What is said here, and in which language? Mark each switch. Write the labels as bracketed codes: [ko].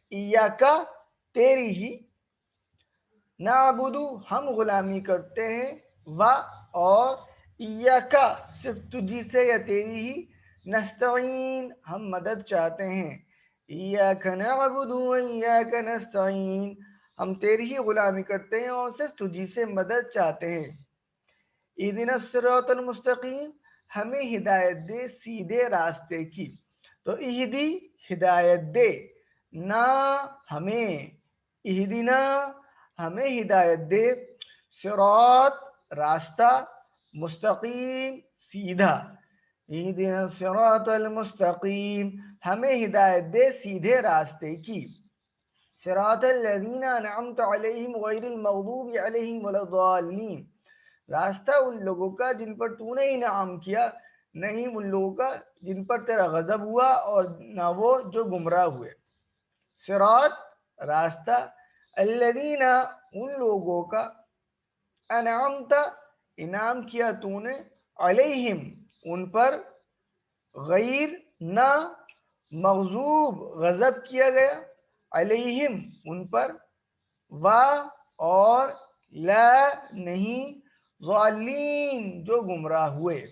[ur] ایاکا تیری ہی، نعبد ہم غلامی کرتے ہیں، و اور، ایاکا صرف تجھی سے یا تیری ہی، نستعین ہم مدد چاہتے ہیں. [ar] ایاک نعبد و ایاک نستعین [ur] ہم تیری ہی غلامی کرتے ہیں اور صرف تجھی سے مدد چاہتے ہیں. [ar] اہدنا الصراط المستقیم [ur] ہمیں ہدایت دے سیدھے راستے کی. تو اہدی ہدایت دے، نا ہمیں، اہدنا ہمیں ہدایت دے، صراط راستہ، مستقیم سیدھا. [ar] اہدنا الصراط المستقیم [ur] ہمیں ہدایت دے سیدھے راستے کی. [ar] صراط الذین انعمت علیہم غیر المغضوب علیہم ولا الضالین [ur] راستہ ان لوگوں کا جن پر تو نے انعام کیا، نہیں ان لوگوں کا جن پر تیرا غضب ہوا اور نہ وہ جو گمراہ ہوئے. صراط راستہ، الذین ان لوگوں کا، انعمت انعام کیا تو نے، علیہم ان پر، غیر نہ، مغضوب غضب کیا گیا، علیہم ان پر، و اور، لا نہیں، ضالین جو گمراہ ہوئے.